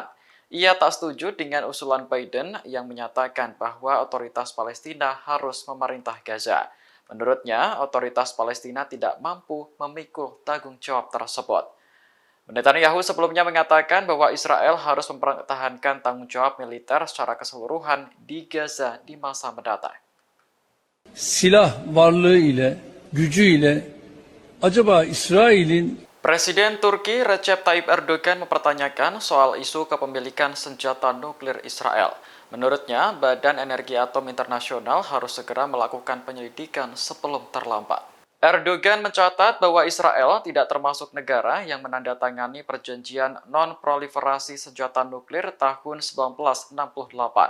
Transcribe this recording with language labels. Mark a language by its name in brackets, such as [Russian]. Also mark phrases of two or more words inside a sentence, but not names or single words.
[Indonesian] Ia tak setuju dengan usulan Biden yang menyatakan bahwa otoritas Palestina harus memerintah Gaza. Menurutnya, otoritas Palestina tidak mampu memikul tanggung jawab tersebut. Netanyahu sebelumnya mengatakan bahwa Israel harus mempertahankan tanggung jawab militer secara keseluruhan di Gaza di masa mendatang. [Turkish] Silah varlığı ile, gücü ile acaba İsrail'in [Indonesian] Presiden Turki Recep Tayyip Erdogan mempertanyakan soal isu kepemilikan senjata nuklir Israel. Menurutnya, Badan Energi Atom Internasional harus segera melakukan penyelidikan sebelum terlambat. Erdogan mencatat bahwa Israel tidak termasuk negara yang menandatangani perjanjian non-proliferasi senjata nuklir tahun 1968.